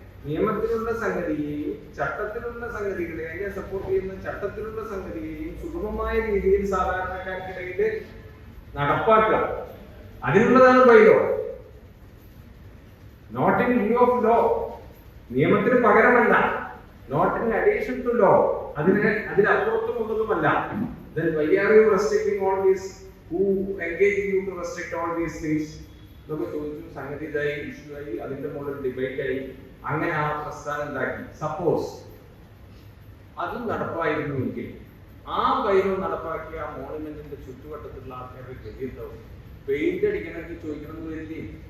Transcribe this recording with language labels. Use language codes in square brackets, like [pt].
[ml] നിയമത്തിലുള്ള സംഗതിയെയും ചട്ടത്തിലുള്ള സംഗതികളെയും അതിനെ സപ്പോർട്ട് ചെയ്യുന്ന ചട്ടത്തിലുള്ള സംഗതിയെയും സുഗമമായ രീതിയിൽ സാധാരണക്കാർക്കിടയിൽ നടപ്പാക്കുക. അതിനുള്ളതാണ് bylaw. [en] not in view of law, [ml] നിയമത്തിന് പകരമല്ല, [en] not in addition to law, [ml] അതിനപ്പുറത്തുമുള്ളതുമല്ല. [en] Then why are you restricting all these? Who engaging you to restrict all these things? [ml] നമുക്ക് ചോദിച്ചു, സംഗതി ഇതായി, ഇഷ്യൂ ആയി, അതിന്റെ മുകളിൽ ഡിബേറ്റ് ആയി, അങ്ങനെ ആ പ്രസ്ഥാനം ഉണ്ടാക്കി. സപ്പോസ് അതും നടപ്പായിരുന്നുവെങ്കിൽ ആ ബൈലോ നടപ്പാക്കിയ ആ മോണുമെന്റിന്റെ ചുറ്റുവട്ടത്തിലുള്ള ആൾക്കാരുടെ ഗതിയുണ്ടാവും. പെയിന്റ് അടിക്കണമെങ്കിൽ ചോദിക്കണമെന്ന് വരില്ലേ?